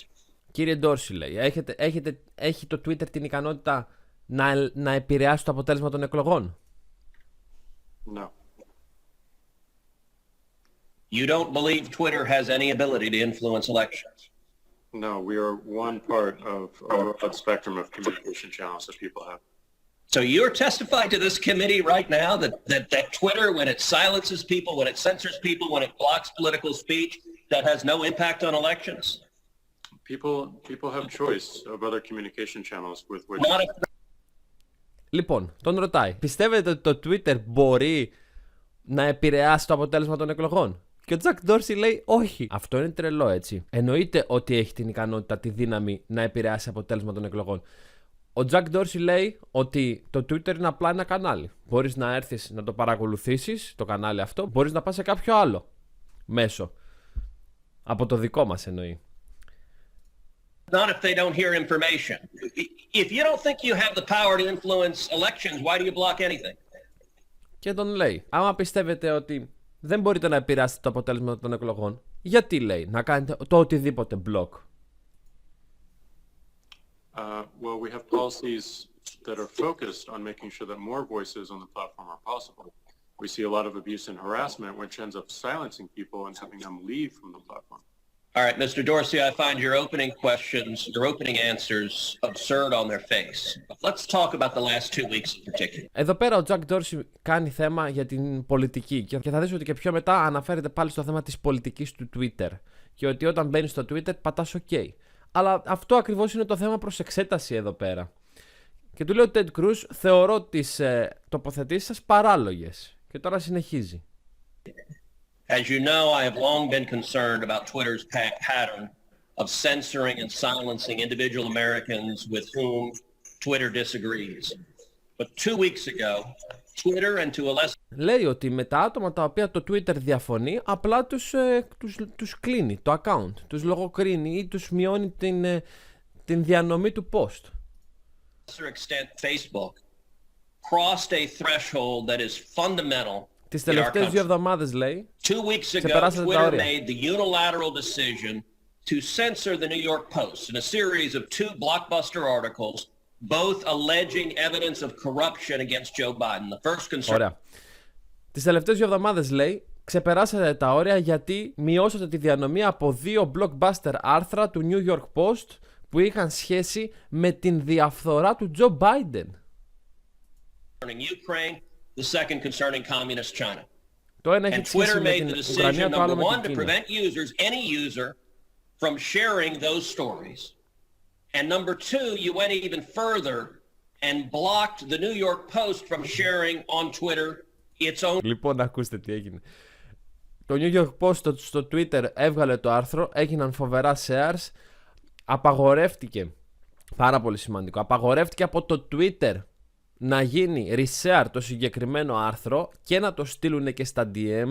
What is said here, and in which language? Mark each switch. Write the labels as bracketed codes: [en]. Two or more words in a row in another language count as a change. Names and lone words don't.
[el] Κύριε Dorsey, λέει, έχει το Twitter την ικανότητα να επηρεάσει το αποτέλεσμα των εκλογών? [en] No. You don't believe Twitter has any ability to influence elections? No, we are one part of a broad spectrum of communication channels that people have. So you're testifying to this committee right now that Twitter, when it silences people, when it censors people, when it blocks political speech, that has no impact on elections? People have choice of other communication channels with which... [el] Λοιπόν, τον ρωτάει, πιστεύετε ότι το Twitter μπορεί να επηρεάσει το αποτέλεσμα των εκλογών? Και ο Jack Dorsey λέει όχι. Αυτό είναι τρελό, έτσι. Εννοείται ότι έχει την ικανότητα, τη δύναμη να επηρεάσει το αποτέλεσμα των εκλογών. Ο Jack Dorsey λέει ότι το Twitter είναι απλά ένα κανάλι. Μπορείς να έρθεις να το παρακολουθήσεις, το κανάλι αυτό, μπορείς να πας σε κάποιο άλλο μέσο. Από το δικό μας εννοεί. [en] Not if they don't hear information. If you don't think you have the power to influence elections, why do you block anything? [el] Και τον λέει, άμα πιστεύετε ότι δεν μπορείτε να επηρεάσετε το αποτέλεσμα των εκλογών, γιατί, λέει, να κάνετε το οτιδήποτε block? [en] Well, we have policies that are focused on making sure that more voices on the platform are possible. We see a lot of abuse and harassment, which ends up silencing people and having them leave from the platform. All right, Mr. Dorsey, I find your opening questions, your opening answers absurd on their face. But let's talk about the last 2 weeks in particular. [el] Εδώ πέρα ο Jack Dorsey κάνει θέμα για την πολιτική και θα δεις ότι και πιο μετά αναφέρεται πάλι στο θέμα της πολιτικής του Twitter και ότι όταν μπαίνεις στο Twitter πατάς OK. Αλλά αυτό ακριβώς είναι το θέμα προς εξέταση εδώ πέρα. Και του λέει ο Ted Cruz, θεωρώ τις τοποθετήσεις σας παράλογες. Και τώρα συνεχίζει. [en] As you know, I have long been concerned about Twitter's pattern of censoring and silencing individual Americans with whom Twitter disagrees. But 2 weeks ago, Twitter and to a lesser... [el] Λέει ότι με τα άτομα τα οποία το Twitter διαφωνεί, απλά τους κλείνει το account, τους λογοκρίνει ή τους μειώνει την διανομή του post. [en] extent, Facebook crossed a threshold that is fundamental. [el] Τις τελευταίες 2 εβδομάδες, λέει, [en] 2 weeks ago, [el] ξεπεράσατε τα Twitter όρια. [en] made the unilateral decision to censor the New York Post in a series of 2 blockbuster articles, both alleging evidence of corruption against Joe Biden. The first concern... [el] Ωραία. Τις τελευταίες 2 εβδομάδες, λέει, ξεπεράσατε τα όρια γιατί μειώσατε τη διανομή από 2 blockbuster άρθρα του New York Post που είχαν σχέση με την διαφθορά του Joe Biden. [en] Ukraine, the second concerning communist China. [el] Το ένα έχει [en] And [el] σχέση Twitter με [en] made [el] την [en] the [el] Ουκρανία, [en] decision, [el] το άλλο [en] number [el] με [en] one, [el] την [en] to [el] Κίνα. [en] prevent any user from sharing those stories. And number two, you went even further and blocked the New York Post from sharing on Twitter its own... [el] Λοιπόν, ακούστε τι έγινε. Το New York Post στο Twitter έβγαλε το άρθρο, έγιναν φοβερά shares, απαγορεύτηκε, πάρα πολύ σημαντικό, απαγορεύτηκε από το Twitter να γίνει reshare το συγκεκριμένο άρθρο και να το στείλουν και στα DMs.